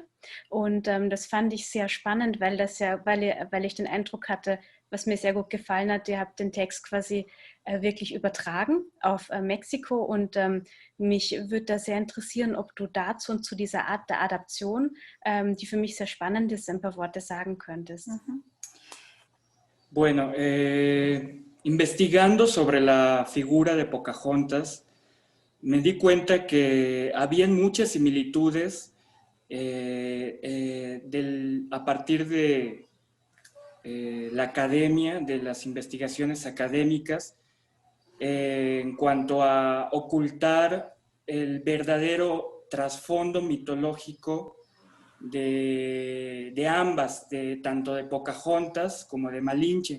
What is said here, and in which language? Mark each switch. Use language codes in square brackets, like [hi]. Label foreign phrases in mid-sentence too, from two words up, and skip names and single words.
[de] Und das fand ich sehr spannend, weil ich den Eindruck hatte, was mir sehr gut gefallen hat, ihr habt den Text quasi wirklich übertragen auf Mexiko, und mich würde da sehr interessieren, ob du dazu und zu dieser Art der Adaption, die für mich sehr spannend ist, ein paar Worte sagen könntest. [es] Bueno, investigando sobre la figura de Pocahontas, me di cuenta que habían muchas similitudes a partir de la academia, de las investigaciones académicas, en cuanto a ocultar el verdadero trasfondo mitológico de ambas, tanto de Pocahontas como de Malinche.